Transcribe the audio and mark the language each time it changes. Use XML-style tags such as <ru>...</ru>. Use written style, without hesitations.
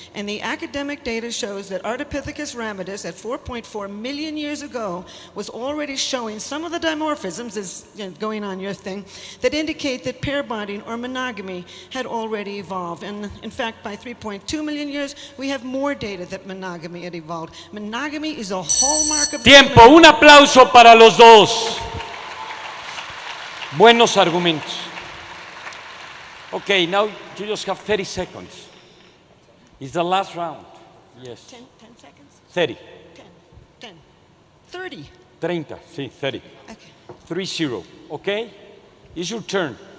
<en>And the academic data shows that Ardipithecus ramidus at 4.4 million years ago was already showing some of the dimorphisms, as going on your thing, that indicate that pair bonding or monogamy had already evolved. And in fact, by 3.2 million years, we have more data that monogamy had evolved. Monogamy is a hallmark of</en> <es>Tiempo, un aplauso para los dos. Buenos argumentos.</es> <en>Okay, now you just have 30 seconds. It's the last round. Yes. 10 seconds? 30. 10. 30.</en> <es>30, sí, 30.</es> <en>Okay. 3-0, okay? It's your turn.</en>